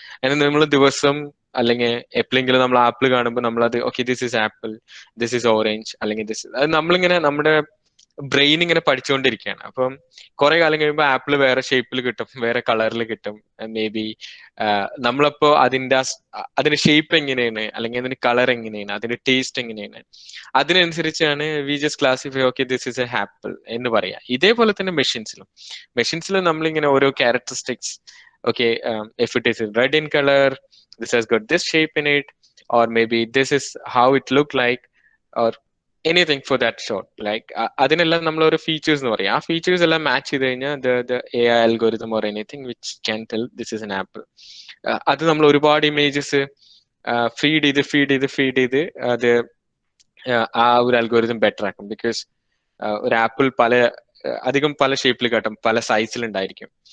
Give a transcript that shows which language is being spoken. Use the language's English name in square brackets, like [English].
[Malayalam] അങ്ങനെ നമ്മൾ ദിവസം അല്ലെങ്കിൽ എപ്പോഴെങ്കിലും നമ്മൾ ആപ്പിൾ കാണുമ്പോൾ നമ്മളത് [English] okay this is apple, this is orange, [Malayalam] അല്ലെങ്കിൽ അത് നമ്മളിങ്ങനെ നമ്മുടെ ബ്രെയിൻ ഇങ്ങനെ പഠിച്ചുകൊണ്ടിരിക്കുകയാണ്. അപ്പം കുറെ കാലം കഴിയുമ്പോൾ ആപ്പിൾ വേറെ ഷേപ്പിൽ കിട്ടും, വേറെ കളറിൽ കിട്ടും. മേ ബി നമ്മളപ്പോ അതിന്റെ ഷേപ്പ് എങ്ങനെയാണ്, അല്ലെങ്കിൽ അതിന്റെ കളർ എങ്ങനെയാണ്, അതിന്റെ ടേസ്റ്റ് എങ്ങനെയാണ്, അതിനനുസരിച്ചാണ് [English] we just classify okay this is a apple [Malayalam] എന്ന് പറയാം. ഇതേപോലെ തന്നെ മെഷീൻസിലും നമ്മളിങ്ങനെ ഓരോ characteristics, [English] Okay if it is red in color, this has got this shape in it, or maybe this is how it look like, or anything for that sort. [Malayalam] Like അതിനെല്ലാം നമ്മൾ ഒരു features എന്ന് പറയും. ആ ഫീച്ചേഴ്സ് എല്ലാം match ചെയ്ത് കഴിഞ്ഞാൽ [English] The AI algorithm or anything which can tell this is an apple. [Malayalam] അത് നമ്മൾ ഒരുപാട് ഇമേജസ് ഫീഡ് ചെയ്ത് അത് ആ ഒരു അൽഗോരിതം ബെറ്റർ ആക്കും. ബിക്കോസ് ഒരു ആപ്പിൾ അധികം പല ഷേപ്പിൽ കാട്ടും, പല സൈസിലുണ്ടായിരിക്കും.